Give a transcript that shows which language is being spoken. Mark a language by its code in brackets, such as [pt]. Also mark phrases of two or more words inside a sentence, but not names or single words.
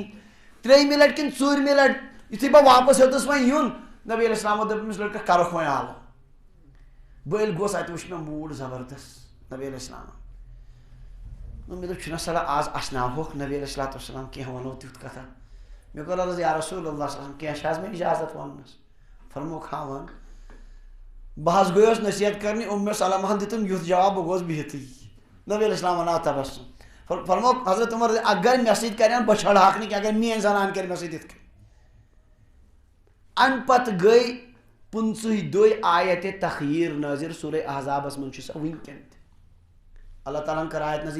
[ks] ترٛیٚیمہِ لٹہِ کِنۍ ژوٗرمہِ لٹہِ یُتھُے بہٕ واپس ہیوٚتُس وۄنۍ یُن نبی علیہ السلامو دوٚپ أمِس لڑکس کرُکھ وۄنۍ حالہ بہٕ ییٚلہِ گوٚوُس اتہِ وٕچھ مےٚ موٗڈ زبردست نبی علیہ السلامن مےٚ دوٚپ چھُنہ صلہ آز اسناوہوکھ نبی علیہ الصلوٰتُ وسلام کینٛہہ ونو تیُتھ کتھا مےٚ کوٚر عرض [ar] یا رسول اللہ صلی اللہ علیہ وسلم [ks] کینٛہہ چھِ حظ مےٚ اِجازت وننس فرموکھ ون بہٕ حظ گٔیوس نصیحت کرنہِ سلماہن دِتُم یُتھ جواب بہٕ گوٚوس بِہتھٕے نبی علیہ السلام آو تبسُم فرموکھ حضرت عمر اگر مےٚ سۭتۍ کرن بہٕ چھڑہاکھ نہٕ کینٛہہ اگر میٲنۍ زنان کرِ مےٚ سۭتۍ یِتھ کٔنۍ امہِ پتہٕ گٔے 15 دۄہہِ آیہِ اَتہِ تخیٖر نٲظِر سورہ احزابس منٛز چھُ سۄ وٕنکٮ۪ن تہِ اللہ تعالیٰ ہن کٔر آیت نٲظِر